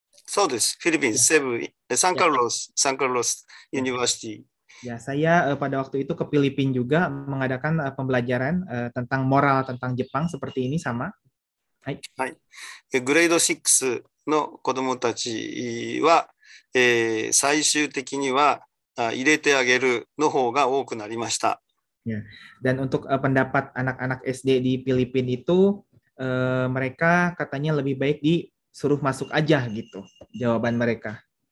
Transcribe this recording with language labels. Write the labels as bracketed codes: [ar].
[ja] そうです。フィリピン、セブ、サンカルロスユニバーシティ。 [id] Ya, saya pada waktu itu ke Filipina juga mengadakan pembelajaran tentang moral tentang Jepang seperti ini sama. [ja] はい。はい。グレード6の子どもたちは、最終的には入れてあげるの方が多くなりました。 [id] Ya. Dan untuk pendapat anak-anak SD di Filipina itu mereka katanya lebih baik disuruh masuk aja gitu jawaban mereka.